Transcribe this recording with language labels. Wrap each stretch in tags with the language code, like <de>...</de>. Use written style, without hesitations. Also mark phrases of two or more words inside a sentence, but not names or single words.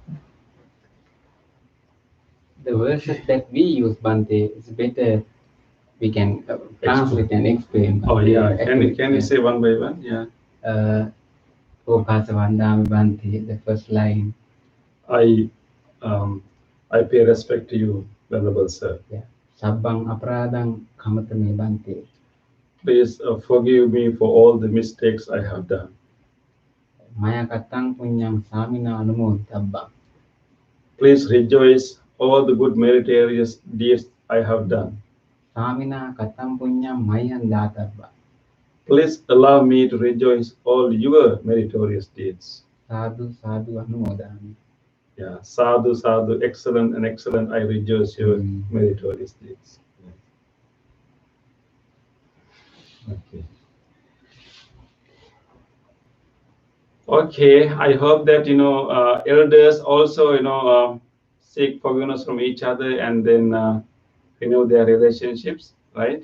<en>The verses that we use, Bante, is better we can translate and explain. Oh yeah, Actually, can you say one by one? Yeah.</en> <pi>Opasavandami Bhante,</pi> <en>the first line. I pay respect to you, Venerable Sir. Yeah.</en> <pi>Sabbang aparadang kamatame Bhante.</pi> <en>Please forgive me for all the mistakes I have done.</en> <pi>Maya katang punyang samina anumodabbang.</pi> <en>Please rejoice all the good meritorious deeds I have done.</en> <pi>Samina katang punyang mayan databba.</pi> <en>Please allow me to rejoice all your meritorious deeds.</en> <pi>Sadhu sadhu anumodami.</pi> <en>Yeah,</en> <pi>sadhu, sadhu,</pi> <en>excellent and excellent. I rejoice your meritorious deeds. Okay. Okay, I hope that elders also seek forgiveness from each other and then renew their relationships, right?</en>